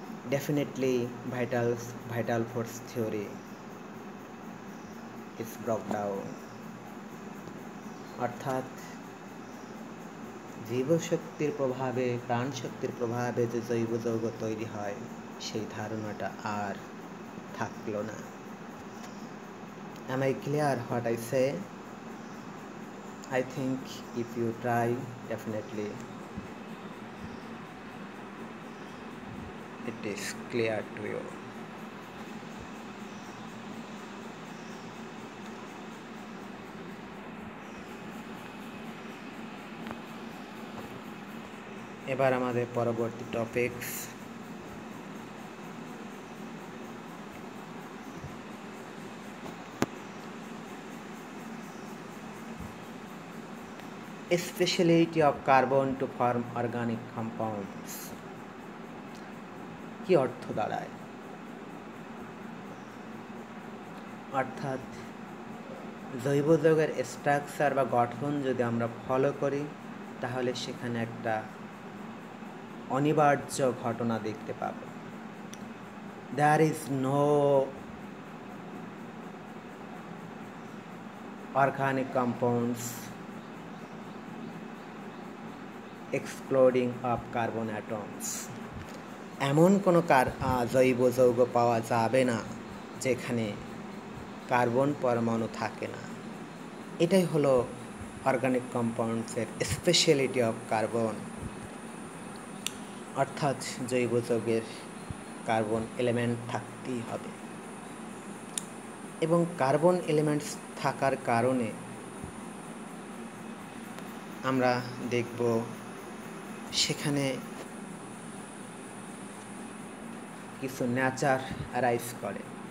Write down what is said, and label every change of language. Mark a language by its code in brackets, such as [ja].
[en] definitely vital force theory is broke down, [bn] অর্থাৎ জীবশক্তির প্রভাবে প্রাণশক্তির প্রভাবে যে জৈব যৌগ তৈরি হয় সেই ধারণাটা আর থাকলো না। [en] Am I clear what I say? I think if you try, definitely it is clear to you. [bn] এবার আমাদের পরবর্তী topics [en] speciality of carbon to form organic compounds [bn] কি অর্থ দাঁড়ায়, অর্থাৎ জৈব যৌগের স্ট্রাকচার বা গঠন যদি আমরা ফলো করি তাহলে সেখানে একটা অনিবার্য ঘটনা দেখতে পাব। [en] There is no organic compounds exploding of carbon atoms. [bn] এমন কোনো জৈব যৌগ পাওয়া যাবে না যেখানে কার্বন পরমাণু থাকে না। এটাই হলো অর্গানিক কম্পাউন্ডসের স্পেশালিটি অফ কার্বন, অর্থাৎ জৈব যৌগের কার্বন এলিমেন্ট থাকতেই হবে এবং কার্বন এলিমেন্টস থাকার কারণে আমরা দেখব সেখানে কিছু নেচার অ্যারাইজ করে।